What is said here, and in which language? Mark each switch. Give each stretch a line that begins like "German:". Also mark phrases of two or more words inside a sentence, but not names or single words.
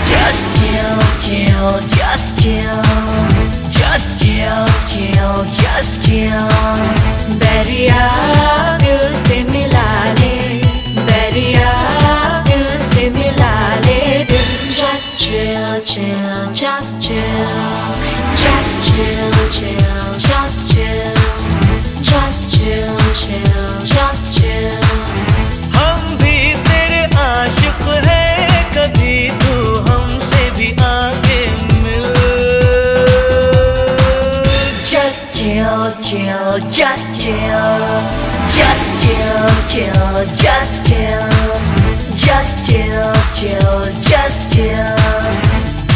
English: Just chill, chill, just chill. Just chill, chill, just chill.
Hindi: बैरिया दिल से मिला ले, बैरिया दिल से मिला ले दिल.
English: Just chill, chill, just chill. Just chill, chill, just chill. Just chill, chill, just chill.
Hindi: हम भी तेरे आशिक हैं, कभी तू हमसे भी आके मिल.
English: Just chill, chill, just chill. Just chill, chill, just chill. Just chill, chill, just chill.